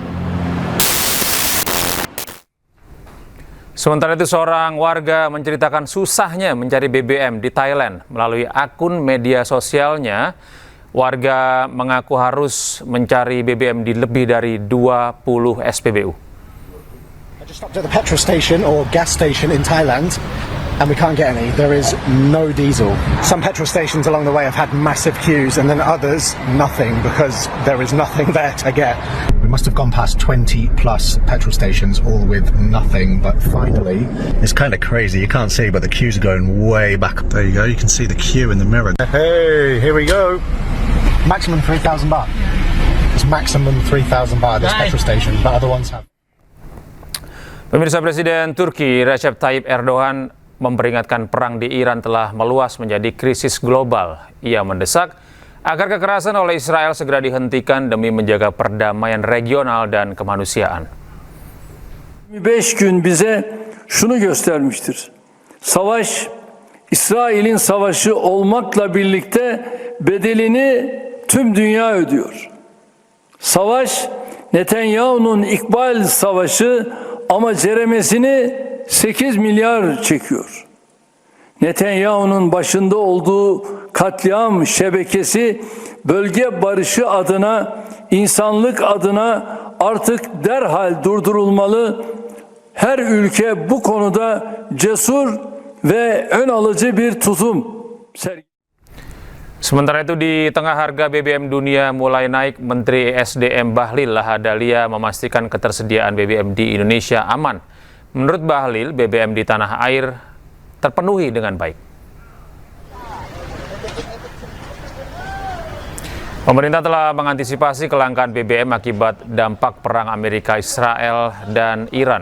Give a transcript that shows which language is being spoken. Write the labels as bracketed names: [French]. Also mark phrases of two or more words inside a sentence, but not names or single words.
[Indonesian] Sementara itu, seorang warga menceritakan susahnya mencari BBM di Thailand. Melalui akun media sosialnya, warga mengaku harus mencari BBM di lebih dari 20 SPBU. [English] I just stopped at the petrol station or gas station in Thailand and we can't get any. There is no diesel. Some petrol stations along the way have had massive queues and then others nothing because there is nothing there to get. We must have gone past 20 plus petrol stations all with nothing, but finally it's kind of crazy. You can't see, but the queues are going way back. There you go. You can see the queue in the mirror. Hey, here we go. Maximum 3,000 baht. It's maximum 3,000 baht at this petrol station, but other ones have. [Indonesian] Pemirsa, Presiden Turki Recep Tayyip Erdogan memperingatkan perang di Iran telah meluas menjadi krisis global. Ia mendesak agar kekerasan oleh Israel segera dihentikan demi menjaga perdamaian regional dan kemanusiaan. [Turkish] 25 gün bize şunu göstermiştir. Savaş, İsrail'in savaşı olmakla birlikte bedelini tüm dünya ödüyor. Savaş, Netanyahu'nun İkbal Savaşı ama ceremesini 8 milyar çekiyor. Netanyahu'nun başında olduğu katliam şebekesi bölge barışı adına, insanlık adına artık derhal durdurulmalı. Her ülke bu konuda cesur ve ön alıcı bir tutum sergileyecek. [Indonesian] Sementara itu, di tengah harga BBM dunia mulai naik, Menteri SDM Bahlil Lahadalia memastikan ketersediaan BBM di Indonesia aman. Menurut Bahlil, BBM di tanah air terpenuhi dengan baik. Pemerintah telah mengantisipasi kelangkaan BBM akibat dampak perang Amerika, Israel, dan Iran.